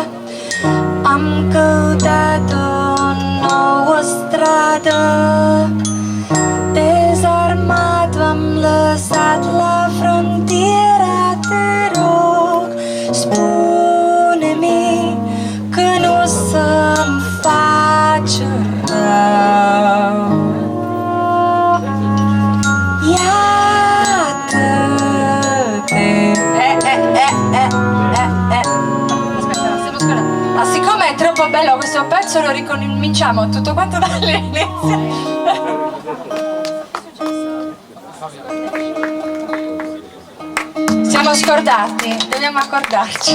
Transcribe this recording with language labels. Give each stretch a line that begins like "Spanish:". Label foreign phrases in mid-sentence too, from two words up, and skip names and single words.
Romanian: Am căutat o nouă stradă, dezarmat v-am lăsat la frontiera. Te rog, spune-mi că nu o să-mi faci rău.
Italian: Ma siccome è troppo bello questo pezzo lo ricominciamo tutto quanto dall'inizio. Siamo scordati, dobbiamo accordarci.